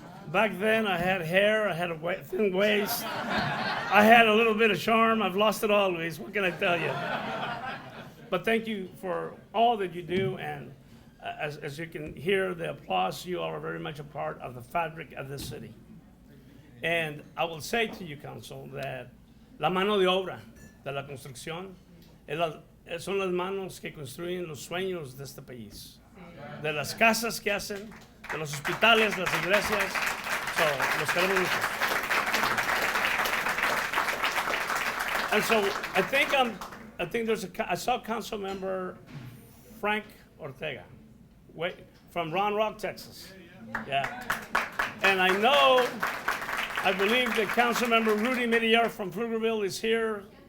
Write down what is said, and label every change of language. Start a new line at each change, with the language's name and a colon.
English: Back then I had hair, I had a thin waist, I had a little bit of charm. I've lost it all, Luis. What can I tell you? But thank you for all that you do, and as you can hear the applause, you all are very much a part of the fabric of this city. And I will say to you, Council, that
Spanish: la mano de obra de la construcción son las manos que construyen los sueños de este país. De las casas que hacen, de los hospitales, las iglesias, so, los queremos mucho.
English: And so I think I saw Council Member Frank Ortega, from Round Rock, Texas. Yeah. And I believe that Council Member Rudy Midyar from Pflugerville is here.